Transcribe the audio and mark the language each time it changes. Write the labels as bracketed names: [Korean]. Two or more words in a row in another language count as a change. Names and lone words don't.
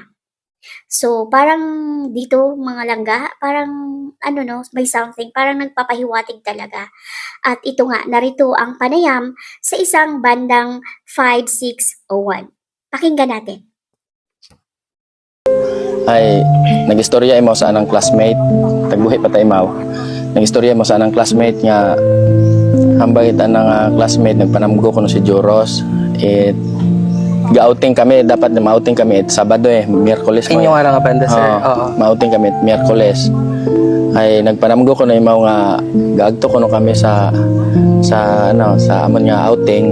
[Filipino] So, parang dito mga langga, parang ano no, may something, parang nagpapahiwatig talaga. At ito nga, narito ang panayam sa isang bandang 5601. Pakinggan natin. [Hiligaynon] Ay nagistorya mo sa anang classmate tagbuhi pa tayo mau nagistorya mo sa anang classmate nga hambay anang classmate nagpanamgo kuno si Joros ga-outing kami dapat na ma-outing kami Sabado Miyerkules Inyo nga nga banda sir. Oo. ma-outing kami Miyerkules ay nagpanamgo ko na imaw nga gaagto kuno kami sa amon nga outing.